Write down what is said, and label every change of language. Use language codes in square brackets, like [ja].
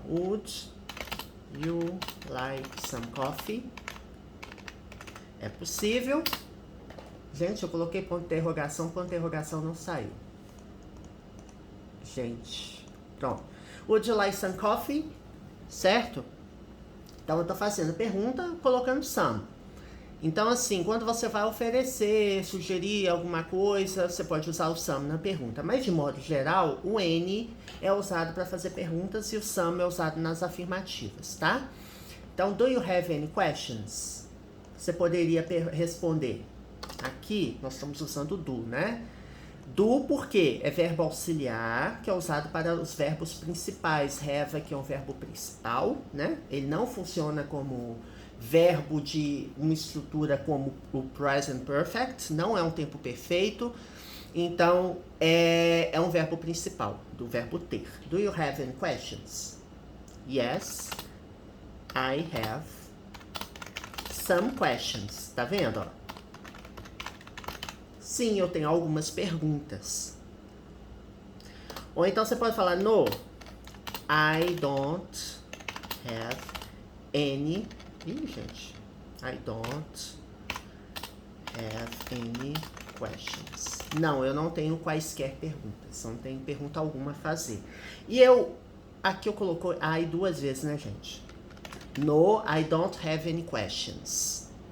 [en] Would you like some coffee? [pt] É possível. Gente, eu coloquei ponto de interrogação não saiu. Gente, pronto. [en] Would you like some coffee? [pt] Certo? Então, eu tô fazendo pergunta colocando some. Então, assim, quando você vai oferecer, sugerir alguma coisa, você pode usar o some na pergunta. Mas, de modo geral, o any é usado para fazer perguntas e o some é usado nas afirmativas, tá? Então, [en] do you have any questions? [pt] Você poderia responder. Aqui, nós estamos usando do, né? Do porque é verbo auxiliar, que é usado para os verbos principais. Have aqui é um verbo principal, né? Ele não funciona como verbo de uma estrutura como o present perfect, não é um tempo perfeito. Então, é um verbo principal, do verbo ter. [en] Do you have any questions? Yes, I have some questions. [pt] Tá vendo, ó? Sim, eu tenho algumas perguntas. Ou então você pode falar, [en] no, I don't have any... [pt] Ih, gente. [en] I don't have any questions. [pt] Não, eu não tenho quaisquer perguntas. Não tenho pergunta alguma a fazer. E aqui eu coloquei I 2 vezes, né, gente? [en] No, I don't have any questions.